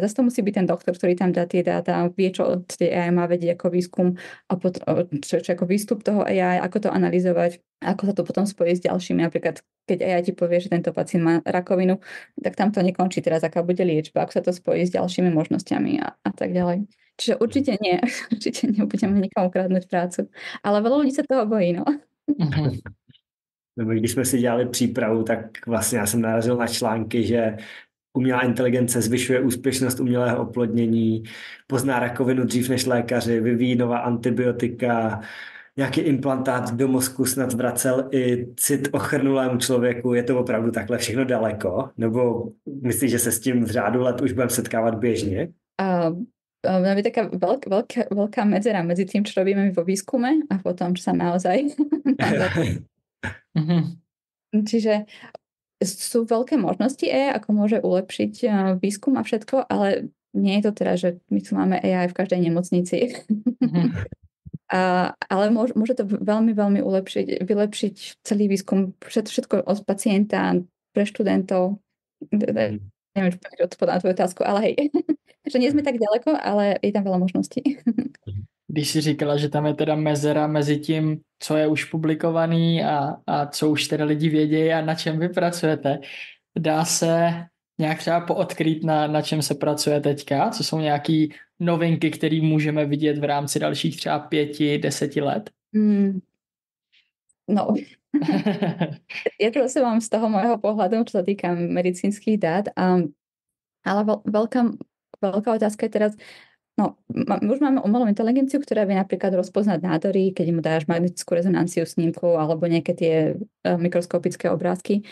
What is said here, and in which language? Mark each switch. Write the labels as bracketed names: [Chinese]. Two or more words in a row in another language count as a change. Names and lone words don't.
[Slovak] Zase to musí byť ten doktor, ktorý tam dá tie dáta, vie, čo od tej AI má vedieť ako výskum a čo ako výstup toho AI, ako to analyzovať, ako sa to potom spojí s ďalšími. Napríklad, keď AI ti povie, že tento pacient má rakovinu, tak tam to nekončí teraz, aká bude liečba, ako sa to spojí s ďalšími možnosťami a tak ďalej. Čiže určite nie. Určite nebudeme nikomu kradnúť prácu. Ale veľa ľudí sa toho bojí, no. [Czech] Nebo když jsme si dělali přípravu, tak vlastně já jsem narazil na články, že umělá inteligence zvyšuje úspěšnost umělého oplodnění, pozná rakovinu dřív než lékaři, vyvíjí nová antibiotika, nějaký implantát do mozku snad vracel i cit ochrnulému člověku. Je to opravdu takhle všechno daleko? Nebo myslíš, že se s tím v řádu let už budeme setkávat běžně? [Slovak] Je taká veľká medzera medzi tým, čo robíme vo výskume a potom, čo sa naozaj... Čiže sú veľké možnosti AI, ako môže ulepšiť výskum a všetko, ale nie je to teda, že my tu máme AI v každej nemocnici. Ale môže to veľmi, veľmi vylepšiť celý výskum, všetko od pacienta pre študentov. Neviem, či odpovedám na tvoju otázku, ale hej. Že nie sme tak ďaleko, ale je tam veľa možností. [Czech] Když jsi říkala, že tam je teda mezera mezi tím, co je už publikovaný a co už teda lidi vědějí a na čem vy pracujete, dá se nějak třeba poodkrýt, na čem se pracuje teďka? Co jsou nějaké novinky, které můžeme vidět v rámci dalších třeba 5-10 let? [Slovak] No, ja to zase mám z toho môjho pohľadu, čo sa týka medicínskych dát, ale veľká otázka je teraz, no, už máme umelú inteligenciu, ktorá vie napríklad rozpoznať nádory, keď mu dáš magnetickú rezonanciu snímku alebo nejaké tie mikroskopické obrázky.